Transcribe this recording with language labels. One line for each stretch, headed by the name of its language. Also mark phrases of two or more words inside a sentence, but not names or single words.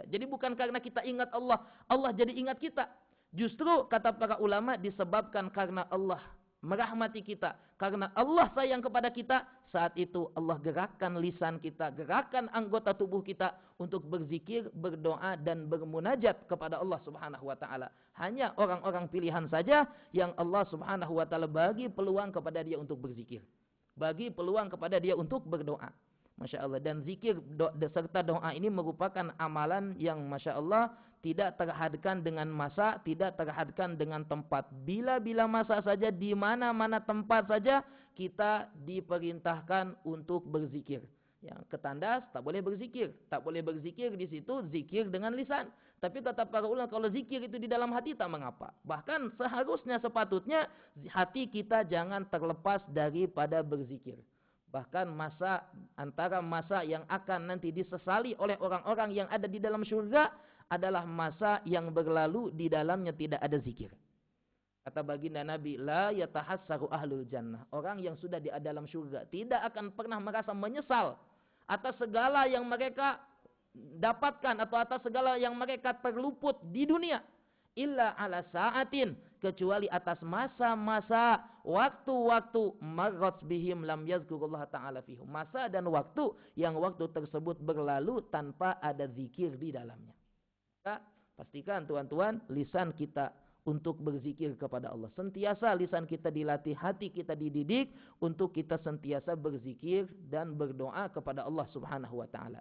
Malay: Jadi bukan karena kita ingat Allah, Allah jadi ingat kita. Justru kata para ulama disebabkan karena Allah merahmati kita, karena Allah sayang kepada kita. Saat itu Allah gerakkan lisan kita, gerakkan anggota tubuh kita untuk berzikir, berdoa dan bermunajat kepada Allah
Arabic: سبحانه وتعالى.
Malay: Hanya orang-orang pilihan saja yang Allah
Arabic: سبحانه وتعالى
Malay: bagi peluang kepada dia untuk berzikir, bagi peluang kepada dia untuk berdoa.
Arabic: ما شاء الله.
Malay: Dan zikir serta doa ini merupakan amalan yang
Arabic: ما شاء الله
Malay: tidak terhadkan dengan masa, tidak terhadkan dengan tempat. Bila-bila masa saja, di mana-mana tempat saja, kita diperintahkan untuk berzikir. Yang ketandas tak boleh berzikir. Tak boleh berzikir di situ, zikir dengan lisan. Tapi kata para ulama, kalau zikir itu di dalam hati tak mengapa. Bahkan seharusnya sepatutnya hati kita jangan terlepas daripada berzikir. Bahkan antara masa yang akan nanti disesali oleh orang-orang yang ada di dalam surga adalah masa yang berlalu di dalamnya tidak ada zikir. Kata baginda Nabi,
Arabic: لا يتحسر أهل الجنة.
Malay: Orang yang sudah di dalam surga tidak akan pernah merasa menyesal atas segala yang mereka dapatkan atau atas segala yang mereka terluput di dunia.
Arabic: إلا على ساعة,
Malay: kecuali atas masa-masa, waktu-waktu
Arabic: مرت بهم لم يذكروا الله تعالى فيهم.
Malay: Masa dan waktu yang waktu tersebut berlalu tanpa ada zikir di dalamnya. Maka pastikan tuan-tuan lisan kita untuk berzikir kepada Allah. Sentiasa lisan kita dilatih, hati kita dididik untuk kita sentiasa berzikir dan berdoa kepada Allah
Arabic: سبحانه وتعالى.